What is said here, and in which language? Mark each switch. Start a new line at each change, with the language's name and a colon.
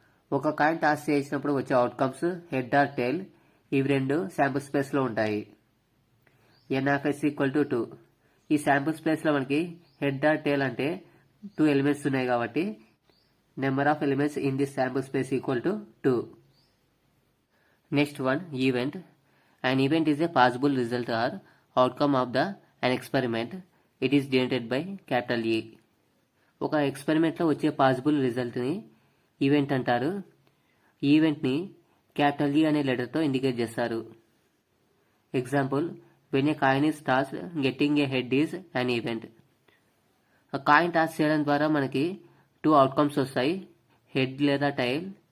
Telugu: ఒక coin toss చేసినప్పుడు వచ్చే అవుట్కమ్స్ హెడ్ ఆర్ టైల్. ఇవి రెండు శాంపుల్ స్పేస్లో ఉంటాయి.
English: N of S equal to 2.
Telugu: ఈ శాంపుల్ స్పేస్లో మనకి హెడ్ ఆర్ టైల్ అంటే 2 ఎలిమెంట్స్ ఉన్నాయి కాబట్టి
English: Number of elements in this sample space equal to 2. Next one, event. An event is a possible result or outcome of an experiment. It is denoted by capital E.
Telugu: ఒక ఎక్స్పెరిమెంట్లో వచ్చే possible రిజల్ట్ని event అంటారు. ఈ ఈవెంట్ని capital E అనే లెటర్తో indicate చేస్తారు.
English: Example, when a coin is toss getting a head is an event.
Telugu: ఆ coin toss చేయడం ద్వారా మనకి 2 అవుట్కమ్స్ వస్తాయి, హెడ్ లేదా టైల్.